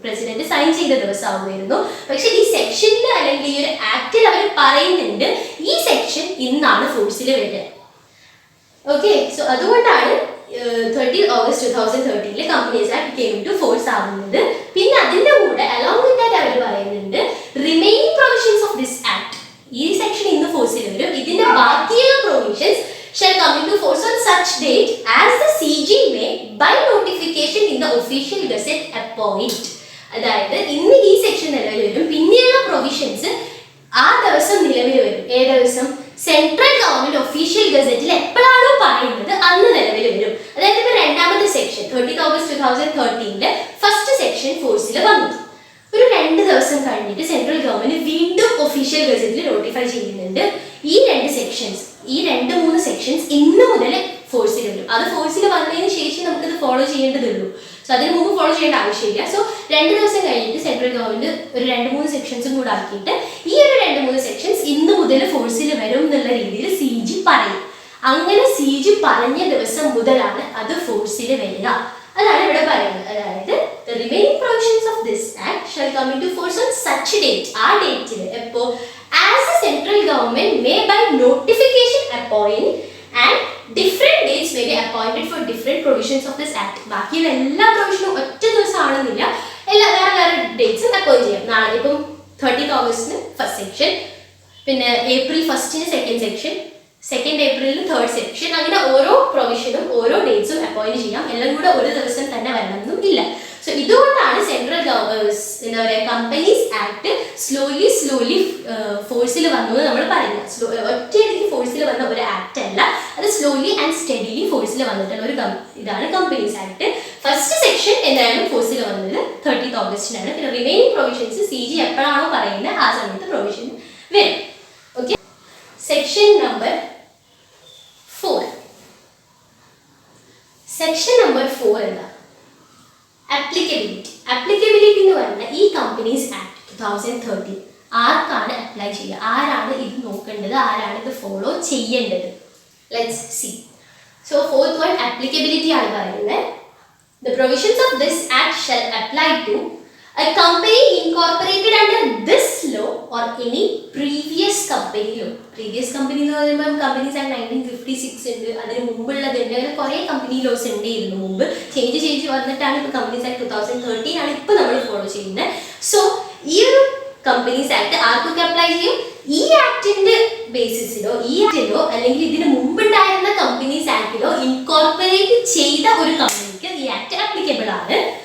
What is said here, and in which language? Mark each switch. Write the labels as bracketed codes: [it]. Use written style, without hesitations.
[ml] President sign ചെയ്ത ദിവസം ആവുമായിരുന്നു. പക്ഷെ ഈ സെക്ഷനിൽ അല്ലെങ്കിൽ ഈ ഒരു ആക്ടിൽ അവർ പറയുന്നുണ്ട് ഈ സെക്ഷൻ ഇന്നാണ് ഫോഴ്സിൽ വരിക. ഓക്കെ, സോ അതുകൊണ്ടാണ് 30 August 2013 companies act [en] came into force [ml] ആവുന്നത്. പിന്നെ അതിന്റെ കൂടെ [en] along with that [ml] അവർ പറയുന്നുണ്ട് [en] Remaining provisions of this act. [ml] ഈ സെക്ഷൻ ഇന്ന് ഫോഴ്സിൽ വരും. ഇതിന്റെ ബാക്കിയുള്ള [en] Provisions shall come into force on such date as the CG may by notification in the official gazette appoint. [ml] അതായത് ഇന്ന് ഈ സെക്ഷൻ നിലവിൽ വരും, പിന്നെയുള്ള പ്രൊവിഷൻസ് ആ ദിവസം നിലവിൽ വരും. ഏത് ദിവസം? സെൻട്രൽ ഗവൺമെന്റ് ഒഫീഷ്യൽ ഗസറ്റിൽ എപ്പോഴാണോ പറയുന്നത് അന്ന് നിലവിൽ വരും. അതായത് ഇപ്പൊ രണ്ടാമത്തെ സെക്ഷൻ 30 ഓഗസ്റ്റ് 2013 ഫസ്റ്റ് സെക്ഷൻ ഫോഴ്സിൽ വന്നു. ഒരു 2 ദിവസം കഴിഞ്ഞിട്ട് സെൻട്രൽ ഗവൺമെന്റ് വീണ്ടും ഒഫീഷ്യൽ ഗസറ്റിൽ നോട്ടിഫൈ ചെയ്യുന്നുണ്ട് ഈ 2 സെക്ഷൻസ്, ഈ 2-3 സെക്ഷൻസ് ഇന്ന് മുതൽ ഫോഴ്സിൽ വരും. അത് ഫോഴ്സിൽ വന്നതിന് ശേഷം നമുക്കത് ഫോളോ ചെയ്യേണ്ടതുള്ളൂ. സോ അതിന് മുമ്പ് ഫോളോ ചെയ്യേണ്ട ആവശ്യമില്ല. സോ 2 ദിവസം കഴിഞ്ഞിട്ട് സെൻട്രൽ ഗവൺമെന്റ് ഒരു 2-3 സെക്ഷൻസും കൂടെ ആക്കിയിട്ട് ഈ ഒരു 2-3 സെക്ഷൻസ് ഇന്ന് മുതൽ ഫോഴ്സിൽ വരും എന്നുള്ള രീതിയിൽ CG പറയും. അങ്ങനെ CG പറഞ്ഞ ദിവസം മുതലാണ് അത് ഫോഴ്സിൽ വരിക. അതാണ് ഇവിടെ പറയുന്നത്. അതായത് [en] the remaining provisions of this act shall come into force on such date. [ml] ആ ഡേറ്റിൽ എപ്പോ? [en] as the central government may by notification appoint, and different dates may be appointed for different provisions of this act. [ml] ബാക്കിയുള്ള എല്ലാ പ്രൊവിഷനും ഒറ്റ ദിവസം ആണെന്നില്ല, എല്ലാ വേറെ ഡേറ്റ്സും appoint ചെയ്യാം. നാളെ ഇപ്പം 30 ഓഗസ്റ്റിന് ഫസ്റ്റ് സെക്ഷൻ, പിന്നെ April 1 second section, 2nd April 3rd section, അങ്ങനെ ഓരോ പ്രൊവിഷനും ഓരോ ഡേറ്റ്സും അപ്പോയിന്റ് ചെയ്യാം. എല്ലാം കൂടെ ഒരു ദിവസം തന്നെ വരണമെന്നും ഇല്ല. സോ ഇതുകൊണ്ടാണ് സെൻട്രൽ എന്താ പറയുക കമ്പനീസ് ആക്ട് സ്ലോലി ഫോഴ്സിൽ വന്നു എന്ന് നമ്മൾ പറയുന്നത്. ഒറ്റയടിക്ക് ഫോഴ്സിൽ വന്ന ഒരു ആക്ട് അല്ല, അത് [en] slowly and steadily [ml] ഫോഴ്സിൽ വന്നിട്ടുള്ള ഒരു ഇതാണ് കമ്പനീസ് ആക്ട്. ഫസ്റ്റ് സെക്ഷൻ എന്തായാലും ഫോഴ്സിൽ വന്നത് 30th ഓഗസ്റ്റിനാണ്. പിന്നെ റിമൈനിങ് പ്രൊവിഷൻസ് CG എപ്പോഴാണോ പറയുന്നത് ആ സമയത്ത് പ്രൊവിഷൻ വരും. Okay, section number 4. Section number 4 എന്താ? അപ്ലിക്കബിലിറ്റി എന്ന് പറഞ്ഞാൽ ഈ കമ്പനീസ് ആക്ട് 2013 ആർക്കാണ് അപ്ലൈ ചെയ്യുക, ആരാണ് ഇത് നോക്കേണ്ടത്, ആരാണ് ഇത് ഫോളോ ചെയ്യേണ്ടത്? [en] Let's see. [ml] So 4th one applicability ആണ് പറയുന്നത്. [en] The provisions of this act shall apply to a company incorporated under this law or any previous company law. [ml] Previous company എന്ന് പറയുമ്പോൾ കമ്പനീസ് ആക്ട് 1956 ഉണ്ട്, അതിന് മുമ്പുള്ളതുണ്ട്, അങ്ങനെ കുറേ കമ്പനി ലോസ് ഉണ്ട് ഇതിന് മുമ്പ്. ചേഞ്ച് വന്നിട്ടാണ് ഇപ്പോൾ കമ്പനീസ് ആക്ട് 2013 ആണ് ഇപ്പോൾ നമ്മൾ ഫോളോ ചെയ്യുന്നത്. സോ ഈ ഒരു കമ്പനീസ് ആക്ട് ആർക്കൊക്കെ അപ്ലൈ ചെയ്യും? ഈ ആക്ടിന്റെ ബേസിസിലോ അല്ലെങ്കിൽ ഇതിന് മുമ്പുണ്ടായിരുന്ന കമ്പനീസ് ആക്ടിലോ ഇൻകോർപ്പറേറ്റ് ചെയ്ത ഒരു കമ്പനിക്ക് ഈ ആക്ട് അപ്ലിക്കബിൾ ആണ്.